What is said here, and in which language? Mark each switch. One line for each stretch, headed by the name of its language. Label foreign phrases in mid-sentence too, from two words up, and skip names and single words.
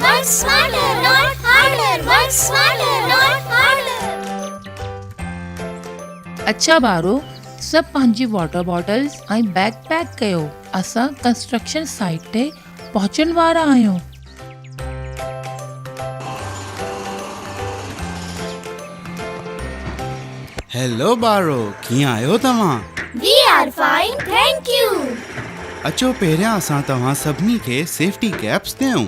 English: smarter, not harder. Work smarter, not harder.
Sindhi: अच्छा ॿारो, सभु पंहिंजी
English: water bottles
Sindhi: ऐं बैग पैक कयो। असां
English: construction site
Sindhi: ते पहुचण वारा आहियूं। हेलो ॿारो, कीअं आहियो तव्हां?
English: We are fine, thank you.
Sindhi: अचो पहिरियां असां तव्हां सभिनी खे
English: safety caps
Sindhi: ॾियूं।